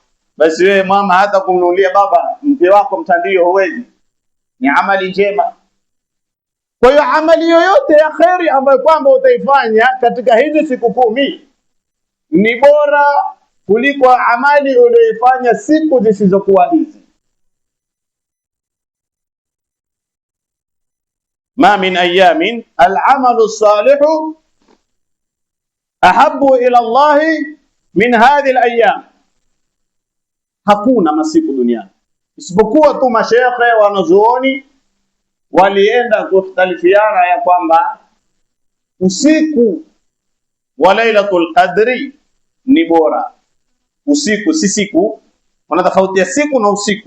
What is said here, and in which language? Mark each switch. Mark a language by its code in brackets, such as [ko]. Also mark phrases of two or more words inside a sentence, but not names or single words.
[sw] Basi wewe mama, hata kumnunulia baba mke wako mtandio, huwezi, ni amali njema. Kwa hiyo amali yoyote ya khairi ambayo kwamba utaifanya katika hizi siku 10 ni bora kuliko amali uliyoifanya siku zisizokuwa hizi. [ar] ما من أيام العمل الصالح أحب إلى الله من هذه الأيام, [sw] hakuna masiku duniani isipokuwa tu mashekhe wanazuoni walienda kukhtalifiana ya kwamba usiku wa Lailatul Qadri ni bora. Usiku si siku, kuna tofauti ya siku na usiku.